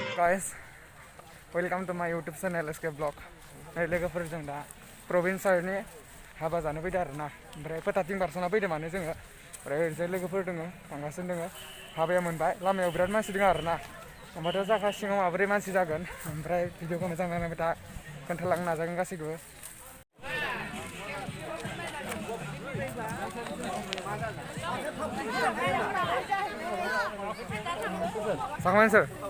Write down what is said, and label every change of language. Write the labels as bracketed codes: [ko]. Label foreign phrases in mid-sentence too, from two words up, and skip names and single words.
[en] guys, welcome to my YouTube channel SK Vlog. [brx] लोगोफोरजों दा प्रभिन्सनि हाबा जानो फैदों आरोना ओमफ्राय फोथारथिं बारस'ना फैदों माने जोङो ओमफ्राय ओरैजाय लोगोफोर दङ थांगासिनो दङ हाबाया मोनबाय लामायाव बिराद मानसि दङ आरोना ओमफ्राय जाखा सिङाव माबोरै मानसि जागोन ओमफ्राय भिडिअखौ मोजां नायनानै दा खोन्थालांनो नाजागोन गासैखौबो जाखांबाय नोंसोर